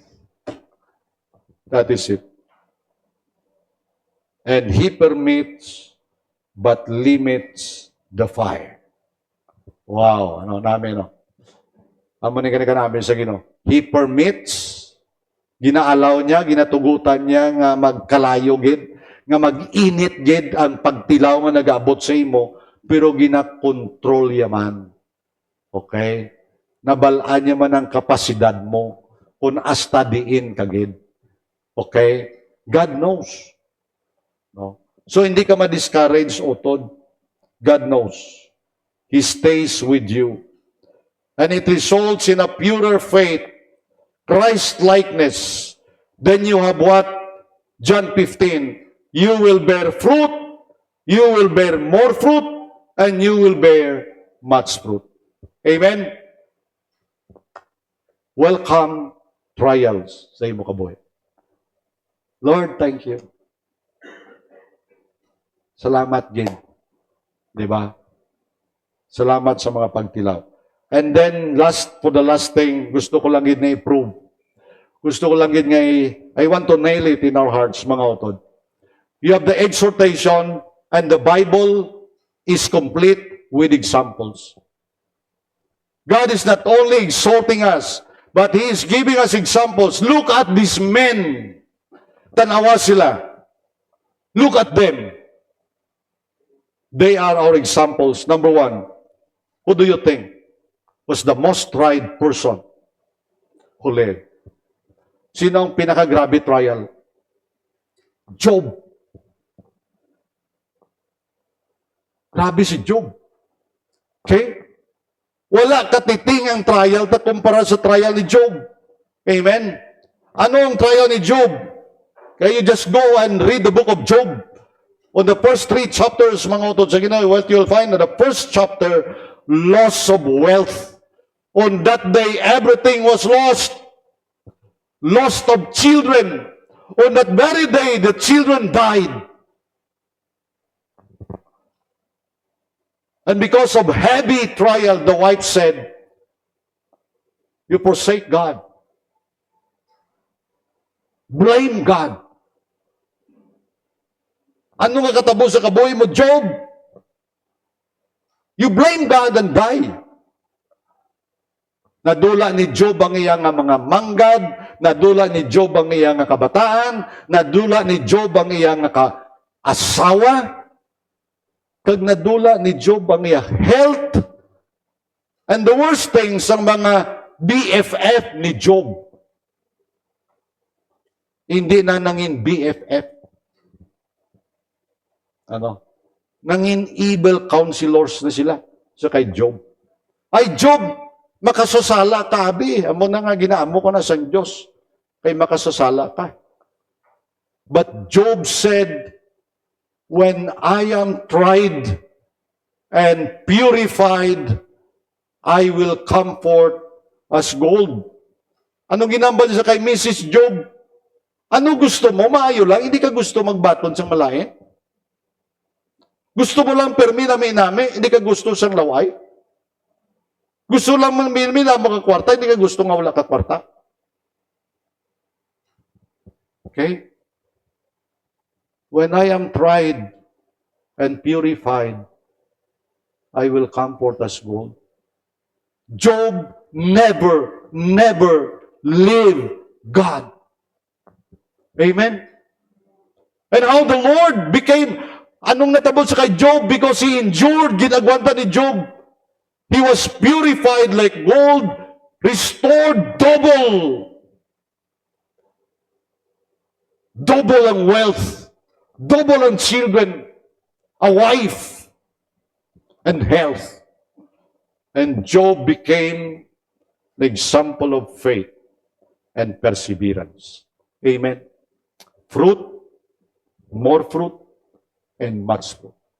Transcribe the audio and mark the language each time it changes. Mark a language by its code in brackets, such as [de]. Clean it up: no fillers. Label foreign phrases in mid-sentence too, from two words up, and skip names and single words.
[en] That is it. And He permits, but limits the fire. [hil] Wow, ano namin, no? Amo ni ka namin sa Ginoo. [en] He permits, [hil] ginaalaw niya, ginatugutan niya nga magkalayo gid, nga mag-init gid ang pagtilaw nga nag-abot sa imo, pero ginakontrol yaman. [en] Okay? [hil] Nabalaan niya man ang kapasidad mo kung asta diin ka gid. [en] Okay? God knows. No? [hil] So hindi ka ma-discourage, utod. [en] God knows. He stays with you. And it results in a purer faith, Christ-likeness. Then you have what? John 15. You will bear fruit, you will bear more fruit, and you will bear much fruit. [hil] Amen? [en] Welcome trials [hil] sa imo kabuhi. [en] Lord, thank you. [hil] Salamat, Gid. Diba? Salamat sa mga pagtilaw. [en] And then, for the last thing, [hil] gusto ko lang Gid na i-prove. Gusto ko lang Gid nga [en] I want to nail it in our hearts, [hil] mga utod. [en] You have the exhortation, and the Bible is complete with examples. God is not only exhorting us, but He is giving us examples. Look at these men. Tanawa sila. Look at them. They are our examples. Number one, who do you think was the most tried person who lived? [hil] Sino ang pinaka-grabe trial? Job. Grabe si Job. [en] Okay? [hil] Wala katiting ang trial na kumpara sa trial ni Job. Amen? Ano ang trial ni Job? [en] Kaya you just go and read the book of Job. On the first 3 chapters, [hil] mga utod sa Ginoo, [en] what you'll find in the first chapter, loss of wealth. On that day, everything was lost. Loss of children. On that very day, the children died. And because of heavy trial, the wife said, you forsake God. Blame God. [hil] Ano nga katabo sa kabuhi mo, Job? [en] You blame God and die. [hil] Nadula ni Job ang iyang nga mga manggad, nadula ni Job ang iyang nga kabataan, nadula ni Job ang iyang nga asawa, kag nadula ni Job ang iyang health. [en] And the worst things, [hil] ang mga BFF ni Job, hindi na nangin BFF. Ano? Nangin [en] evil counselors [hil] na sila sa kay Job. Ay, Job, makasasala ka, abi. Amo na nga, ginaamo ko na sa Diyos. Kay makasasala ka. [en] But Job said, when I am tried and purified, I will come forth as gold. [hil] Anong ginambal sa kay Mrs. Job? Ano gusto mo? Maayo lang. Hindi ka gusto magbaton sa malain? Gusto mo lang permi na may nami? Hindi ka gusto sang laway? Gusto lang mang minamina mo ka kwarta? Hindi ka gusto nga wala ka kwarta? [en] Okay? When I am tried and purified, I will come forth as gold. Job never leave God. Amen? And how the Lord became, [hil] anong natabot sa kay Job? [en] Because he endured, [hil] ginagwanta ni Job. [en] He was purified like gold, restored double. Double ang wealth, double ang children, a wife, and health. And Job became the example of faith and perseverance. Amen. Fruit, more fruit, and much fruit.